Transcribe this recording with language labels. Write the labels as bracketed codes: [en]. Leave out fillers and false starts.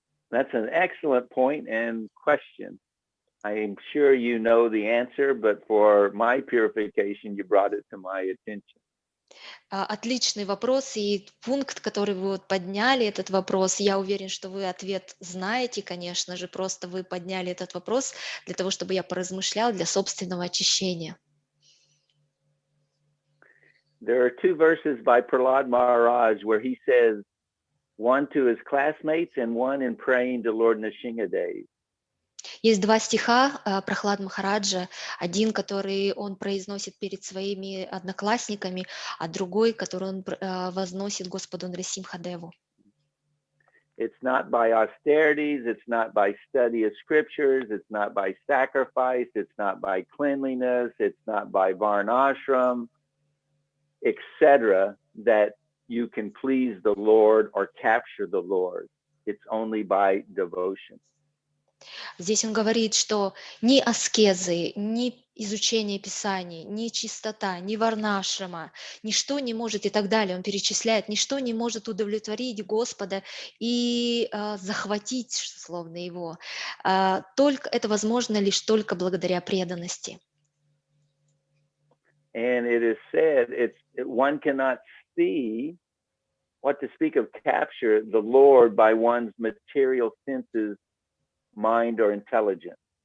[en] That's an excellent point and question. I'm sure you know the answer, but for my purification, you brought it to my attention. [ru] Отличный вопрос и пункт, который вы вот подняли, этот вопрос. Я уверен, что вы ответ знаете, конечно же, просто вы подняли этот вопрос для того, чтобы я поразмышлял для собственного очищения. [en] There are two verses by Prahlad Maharaj where he says, one to his classmates and one in praying to Lord Nrsimhadev. [ru] Есть два стиха Прохлад Махараджа, один, который он произносит перед своими одноклассниками, а другой, который он возносит Господу Нрисимхадеву. [en] It's not by austerities, it's not by study of scriptures, it's not by sacrifice, it's not by cleanliness, it's not by varnashram, etc., that you can please the Lord or capture the Lord. It's only by devotion. [ru] Здесь он говорит, что ни аскезы, ни изучение Писаний, ни чистота, ни варнашрама, ничто не может, и так далее, он перечисляет, ничто не может удовлетворить Господа и захватить, словно Его. Только, это возможно лишь только благодаря преданности. [en] And it is said, one cannot see, what to speak of capture, the Lord by one's material senses, mind or intelligence.